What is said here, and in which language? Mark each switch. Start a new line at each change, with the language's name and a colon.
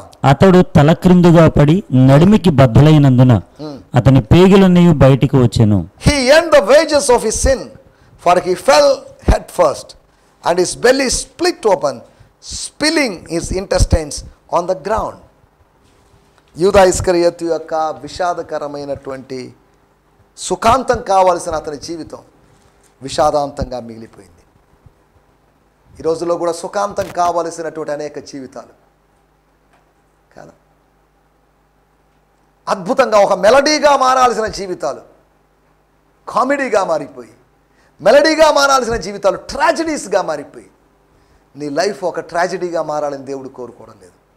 Telugu: అతడు తల క్రిందుగా పడి నడిమికి బద్దలైనందున అతని పేగులన్నీ బయటికి వచ్చెను.
English: He earned the wages of his sin, for he fell head first, and his belly split open, spilling his intestines on the ground.
Telugu: యూదా ఇస్కరియోతు యొక్క విషాదకరమైనటువంటి సుఖాంతం కావాల్సిన అతని జీవితం విషాదాంతంగా మిగిలిపోయింది. ఈ రోజుల్లో కూడా సుఖాంతం కావలసినటువంటి అనేక జీవితాలు కాదా, అద్భుతంగా ఒక మెలడీగా మారాల్సిన జీవితాలు కామెడీగా మారిపోయి, మెలడీగా మారాల్సిన జీవితాలు ట్రాజడీస్గా మారిపోయి, నీ లైఫ్ ఒక ట్రాజడీగా మారాలని దేవుడు కోరుకోవడం లేదు.